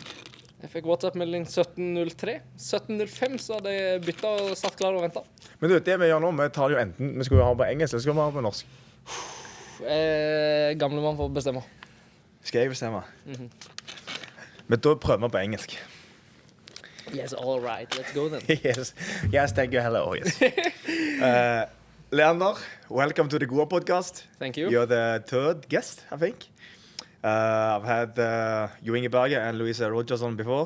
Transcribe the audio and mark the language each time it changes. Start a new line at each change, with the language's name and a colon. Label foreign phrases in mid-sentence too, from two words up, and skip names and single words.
Norwegian: Jeg fikk WhatsApp-melding 17.03. 17.05 så hadde jeg byttet og satt klar og ventet. Men du, det vi gjør nå, vi tar jo enten, vi skal jo ha på engelsk, eller skal vi ha på norsk? Gamle mann får bestemme. Skal jeg bestemme? Men da prøver vi på engelsk.
English: Yes, all right. Let's go then. Yes, thank you, hello, yes. Leander, welcome to the GOA Podcast. Thank you. You're the third guest, I think. I've had Jo Inge Berge and Louisa Rogers on before.